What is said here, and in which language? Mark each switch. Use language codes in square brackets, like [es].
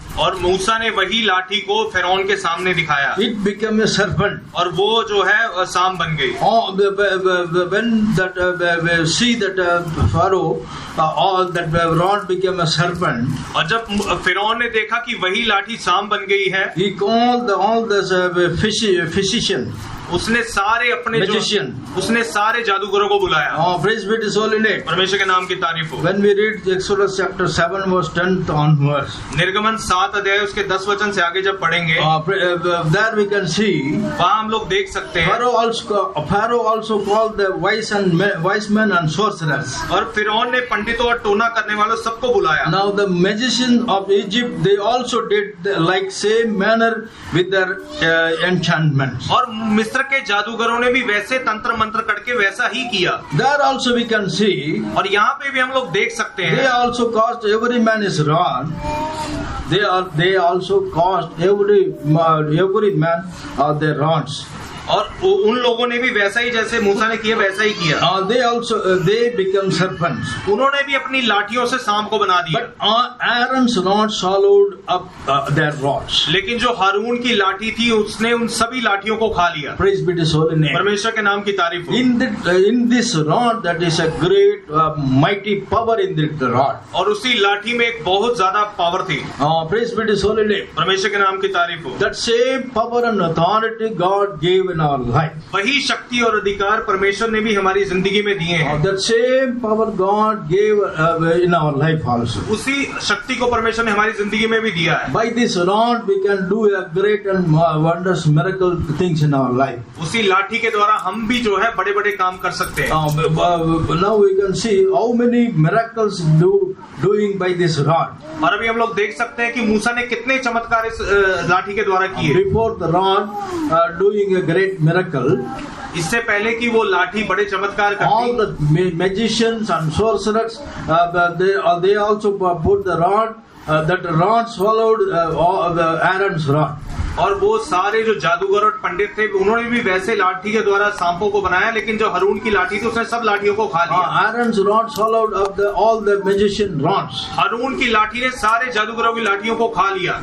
[hi] और मूसा ने वही लाठी को फिरौन के सामने दिखाया। [en] It became a serpent. [hi] और वो जो है सांप बन गई। [en] When that see that Pharaoh, all that rod became a serpent. [hi] और जब फिरौन ने देखा कि वही लाठी सांप बन गई है, [en] He called all the physician. [hi] उसने सारे अपने [en] Magician. [hi] उसने सारे जादूगरों को बुलाया। [en] Praise be to His holy name. [hi] परमेश्वर के नाम की तारीफ हो। [en] When we read Exodus chapter 7 verse 10 onwards, [hi] निर्गमन 7 अध्याय उसके 10 वचन से आगे जब पढ़ेंगे, [en] there we can see [hi] वहाँ हम लोग देख सकते हैं [en] Pharaoh also called the wise men and sorcerers. [hi] और फिरौन ने पंडितों और टोना करने वालों सबको बुलाया। [en] Now the magicians of Egypt, they also did like same manner with their enchantments. [hi] और मिस्र के जादूगरों ने भी वैसे तंत्र मंत्र करके वैसा ही किया। [en] There also we can see [hi] और यहाँ पे भी हम लोग देख सकते [en] they [hi] हैं [en] also caused every man his rod. they also caused every man their rods. [hi] और उन लोगों ने भी वैसा ही जैसे मूसा ने किया वैसा ही किया। [en] They become serpents. [hi] उन्होंने भी अपनी लाठियों से सांप को बना दिया। [en] But Aaron's rod swallowed up their rods. [hi] लेकिन जो हारून की लाठी थी उसने उन सभी लाठियों को खा लिया। [en] Praise be to His holy name. [hi] परमेश्वर के नाम की तारीफ हो। [en] In this rod, that is a great mighty power in the rod. [hi] और उसी लाठी में एक बहुत ज्यादा पावर थी। [en] Praise be to His holy name. [hi] परमेश्वर के नाम की तारीफ हो। [en] That same power and authority God gave in our life. [hi] वही शक्ति और अधिकार परमेश्वर ने भी हमारी जिंदगी में दिए हैं। [en] That same power God gave in our life also. [hi] उसी शक्ति को परमेश्वर ने हमारी जिंदगी में भी दिया है। [en] By this rod we can do a great and wondrous miracle things in our life. [hi] उसी लाठी के द्वारा हम भी जो है बड़े बड़े काम कर सकते हैं। [en] Now we can see how many miracles doing by this rod. [hi] और अभी हम लोग देख सकते हैं कि मूसा ने कितने चमत्कार इस लाठी के द्वारा किए। [en] Before the rod doing a great miracle, [hi] इससे पहले कि वो लाठी बड़े चमत्कार [en] all [hi] करती, [en] the magicians and sorcerers they also put the rod. That rod swallowed Aaron's rod. [hi] और वो सारे जो जादूगर और पंडित थे उन्होंने भी वैसे लाठी के द्वारा सांपों को बनाया, लेकिन जो हारून की लाठी थी उसने सब लाठियों को खा लिया। [en] Aaron's rod swallowed up all the magician rods. [hi] हारून की लाठी ने सारे जादूगरों की लाठियों को खा लिया।